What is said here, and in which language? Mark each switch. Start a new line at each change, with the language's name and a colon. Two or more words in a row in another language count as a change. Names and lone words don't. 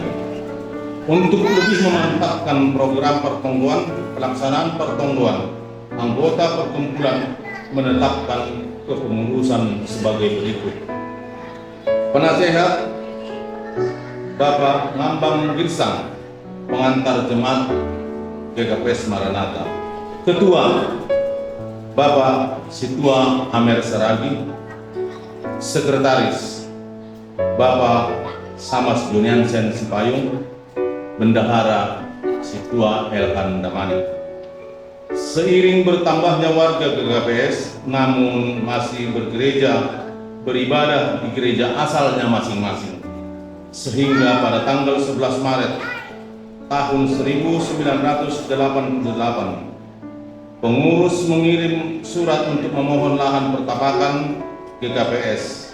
Indonesian: Untuk lebih memantapkan program pertemuan, pelaksanaan pertemuan, anggota perkumpulan menetapkan kepengurusan sebagai berikut. Penasehat Bapak Ngambang Girsang, pengantar jemaat GKPS Maranatha. Ketua Bapak Situa Amer Saragi. Sekretaris Bapak Samas Juniansen Sipayung. Bendahara Situa Elhan Damani. Seiring bertambahnya warga GKPS namun masih beribadah di gereja asalnya masing-masing. sehingga pada tanggal 11 Maret tahun 1988 pengurus mengirim surat untuk memohon lahan pertapakan ke KPS.